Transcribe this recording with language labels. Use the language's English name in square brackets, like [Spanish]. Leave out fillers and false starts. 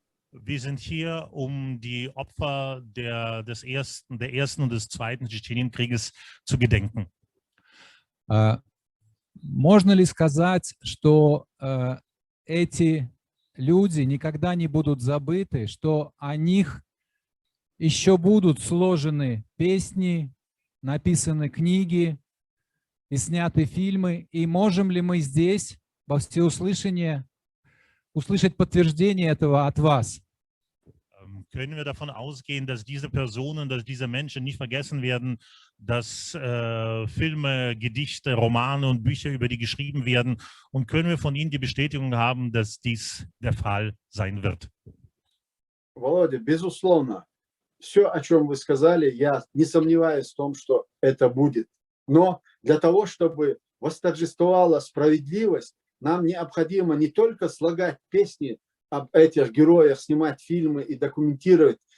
[German] Wir sind hier, um die Opfer des ersten und des zweiten Tschetschenienkrieges zu gedenken. [Russian] Можно ли сказать, что эти люди никогда не будут забыты, что о них еще будут сложены песни, написаны книги и сняты фильмы? И можем ли мы здесь во всеуслышание услышать подтверждение этого от вас? [German] Können wir davon ausgehen, dass diese Personen, dass diese Menschen nicht vergessen werden, dass Filme, Gedichte, Romane und Bücher über die geschrieben werden? Und können wir von Ihnen die Bestätigung haben, dass dies der Fall sein wird? [Russian] Володя, безусловно, все, о чем вы сказали, я не сомневаюсь в том, что это будет. Но для того, чтобы восторжествовала справедливость, нам необходимо не только слагать песни об этих героях, снимать фильмы и документировать.